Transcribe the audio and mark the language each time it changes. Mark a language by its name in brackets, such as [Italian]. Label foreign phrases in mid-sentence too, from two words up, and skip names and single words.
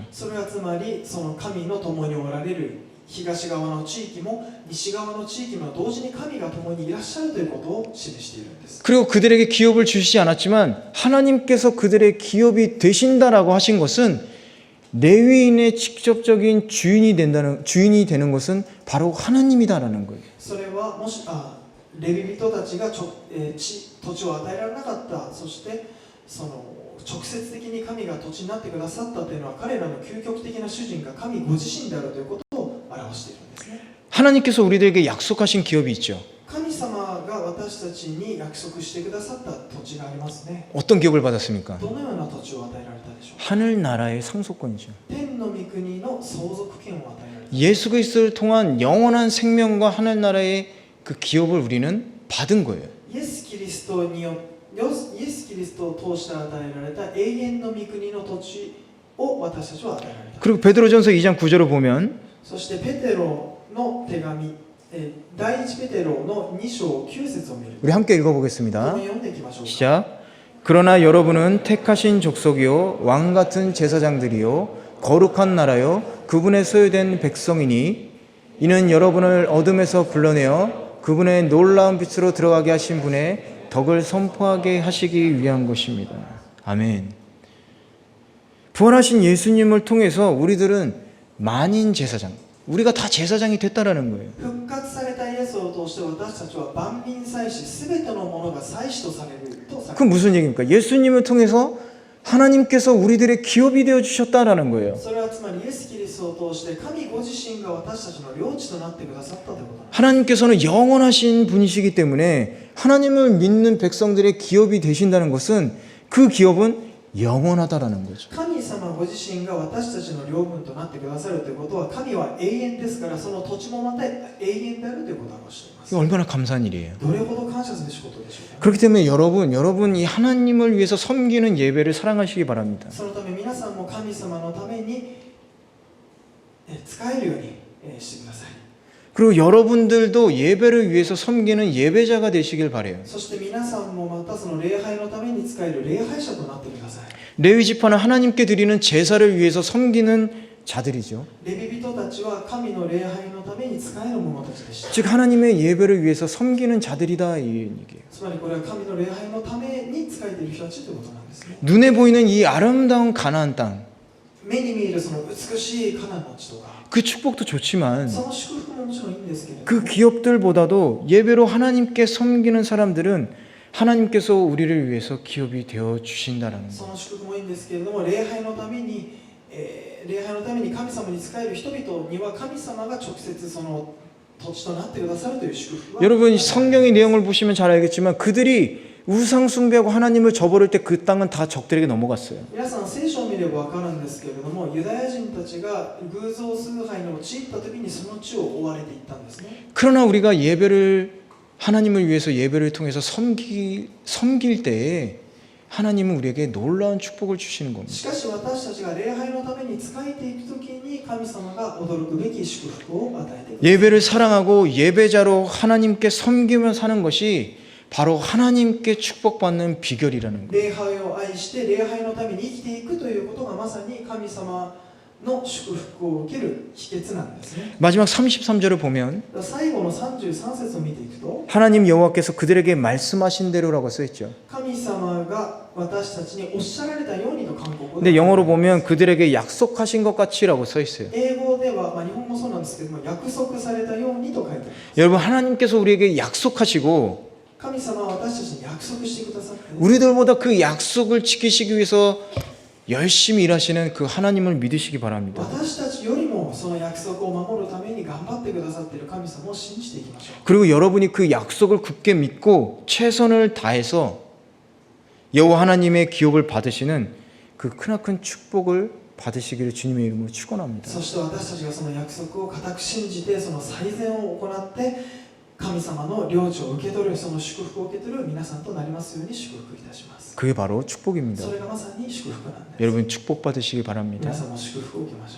[Japanese] それはつまりその神の共におられる東側の地域も西側の地域も同時に神が共にいらっしゃるということを示しているんです。 [Korean] 그리고 그들에게 기업을 주시지 않았지만 하나님께서 그들의 기업이 되신다라고 하신 것은 레위인의 직접적인 주인이 되는 것은 바로 하나님이다라는 거예요. [Japanese] それはもしレビ人たちが土地を与えられなかった、そしてその直接的に神が土地になってくださったというのは彼らの究極的な主人が神ご自身であるということを表しているんですね。 [Korean] 하나님께서 우리들에게 약속하신 기업이 있죠. [Japanese] 神様が私たちに約束してくださった土地がありますね。 [Korean] 어떤 기업을 받았습니까? [Japanese] どのような土地を与えられたでしょうか。 [Korean] 하늘나라의 상속권이죠. [Japanese] 天の御国の相続権を与えられた。 [Korean] 예수 그리스도를 통한 영원한 생명과 하늘나라의 그 기업을 우리는 받은 거예요. [Japanese] イエス・キリストを通して与えられた永遠の御国の土地を私たちは与えられた。 [Korean] 그리고 베드로전서 2장 9절을 보면 [Japanese] そしてペテロの手紙、第一ペテロの2章9節を見る。 [Korean] 우리 함께 읽어보겠습니다. [Japanese] 読んでいきましょうか。 [Korean] 시작. 그러나 여러분은 택하신 족속이요 왕 같은 제사장들이요 거룩한 나라요 그분의 소유된 백성이니 이는 여러분을 어둠에서 불러내어 그분의 놀라운 빛으로 들어가게 하신 분의 덕을 선포하게 하시기 위한 것입니다. 아멘. 부활하신 예수님을 통해서 우리들은 만인 제사장, 우리가 다 제사장이 됐다라는 거예요. [Japanese] 復活されたイエスを通して私たちは万民祭司、すべてのものが祭司とされるとされ [Korean] 그 무슨 얘기입니까? 예수님을 통해서 하나님께서 우리들의 기업이 되어 주셨다라는 거예요. [Japanese] それはつまりイエス・キリストを通して神ご自身が私たちの領地となってくださったということなんです。 [Korean] 하나님께서는 영원하신 분이시기 때문에 하나님을 믿는 백성들의 기업이 되신다는 것은 그 기업은 영원하다라는 거죠. [Japanese] 神様ご自身が私たちの領分となってくださるということは神は永遠ですから、その土地もまた永遠であるということを表しています。 [Korean] 이거 얼마나 감사한 일이에요. [Japanese] どれほど感謝すべきことでしょうか。 [Korean] 그렇기 때문에 여러분 이 하나님을 위해서 섬기는 예배를 사랑하시기 바랍니다. [Japanese] そのため皆さんも神様のために使えるようにしてください。 [Korean] 그리고 여러분들도 예배를 위해서 섬기는 예배자가 되시길 바라요. [Japanese] そして皆さんもまたその礼拝のために使える礼拝者となってください。 [Korean] 레위 지파는 하나님께 드리는 제사를 위해서 섬기는 자들이죠. [Japanese] レビ人たちは神の礼拝のために使える者たちでした。 [Korean] 즉 하나님의 예배를 위해서 섬기는 자들이다 이 얘기예요. [Japanese] つまりこれは神の礼拝のために使えている人たちということなんですね。 [Korean] 눈에 보이는 이 아름다운 가나안 땅, [Japanese] 目に見えるその美しいカナンの地とか、 [Korean] 그 축복도 좋지만 [Japanese] その祝福ももちろんいいんですけれども、 [Korean] 그 기업들보다도 예배로 하나님께 섬기는 사람들은 하나님께서 우리를 위해서 기업이 되어 주신다라는 [Japanese] そ [Korean] 거. [Japanese] の祝福もいいんですけれども、礼拝のために神様に仕える人々には神様が直接その土地となってくださるという祝福は [Korean] 여러분 성경의 내용을 보시면 잘 알겠지만 그들이 우상 숭배하고 하나님을 저버릴 때 그 땅은 다 적들에게 넘어갔어요. [Japanese] 皆さん聖書を見れば分かるんですけれども、ユダヤ人たちが偶像崇拝に陥った時にその地を追われていったんですね。 [Korean] 그러나 우리가 예배를 하나님을 위해서 예배를 통해서 섬길 때에 하나님은 우리에게 놀라운 축복을 주시는 겁니다. [Japanese] しかし私たちが礼拝のために仕えていく時に神様が驚くべき祝福を与えていく。 [Korean] 예배를 사랑하고 예배자로 하나님께 섬기며 사는 것이 바로 하나님께 축복받는 비결이라는 거예요. [Japanese] 礼拝を愛して礼拝のために生きていくということがまさに神様の祝福を受ける秘訣なんですね。 [Korean] 마지막 33절을 보면 [Japanese] 最後の33節を見ていくと [Korean] 하나님 여호와께서 그들에게 말씀하신 대로라고 써 있죠. [Japanese] 神様が私たちにおっしゃられたようにと韓国語 [Korean] 근데 [Japanese] で [Korean] 영어로 보면 그들에게 약속하신 것 같이라고 써 있어요. [Japanese] 英語では、日本もそうなんですけども約束されたようにと書いてあります。 [Korean] 여러분 하나님께서 우리에게 약속하시고 [Japanese] 神様は私たちに約束してくださって [Korean] 우리들보다 그 약속을 지키시기 위해서 열심히 일하시는 그 하나님을 믿으시기 바랍니다. [Japanese] 私たちよりもその約束を守るために頑張ってくださっている神様を信じていきましょう。 [Korean] 그리고 여러분이 그 약속을 굳게 믿고 최선을 다해서 여호와 하나님의 기업을 받으시는 그 크나큰 축복을 받으시기를 주님의 이름으로 축원합니다. [Japanese] そして私たちがその約束を固く信じてその最善を行って神様の領地を受け取るその祝福を受け取る皆さんとなりますように祝福いたします。 [Korean] 그게 바로 축복입니다. [Japanese] それがまさに祝福なんです。 [Korean] 여러분 축복 받으시기 바랍니다. [Japanese] 皆さんも祝福を受けましょう。